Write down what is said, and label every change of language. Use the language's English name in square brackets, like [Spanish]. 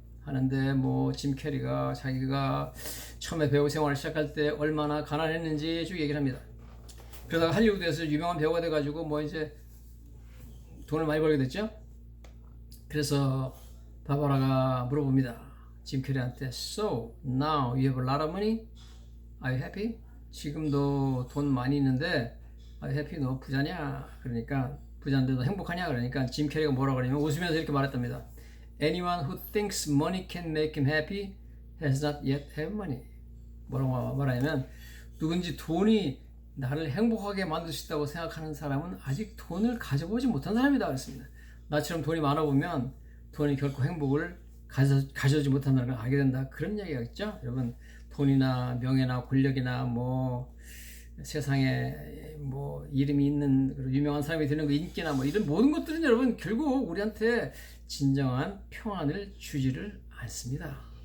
[Korean] 하는데 뭐 짐 캐리가 자기가 처음에 배우 생활을 시작할 때 얼마나 가난했는지 쭉 얘기를 합니다. 그러다가 할리우드에서 유명한 배우가 돼가지고 뭐 이제 돈을 많이 벌게 됐죠. 그래서 바바라가 물어봅니다. [English] 짐 캐리한테 So now you have a lot of money? Are you happy? [Korean] 지금도 돈 많이 있는데 [English] Are you happy? [Korean] 너 부자냐? 그러니까 부자인데도 행복하냐? 그러니까 짐 캐리가 뭐라 그러냐면 웃으면서 이렇게 말했답니다. [English] Anyone who thinks money can make him happy has not yet have money. [Korean] 뭐라고 말하냐면 누군지 돈이 나를 행복하게 만들 수 있다고 생각하는 사람은 아직 돈을 가져보지 못한 사람이다 그랬습니다. 나처럼 돈이 많아 보면 돈이 결코 행복을 가져오지 못한다는 걸 알게 된다. 그런 이야기가 있죠. 여러분 돈이나 명예나 권력이나 뭐 세상에 뭐 이름이 있는 유명한 사람이 되는 그 인기나 뭐 이런 모든 것들은 여러분 결국 우리한테 진정한 평안을 주지를 않습니다.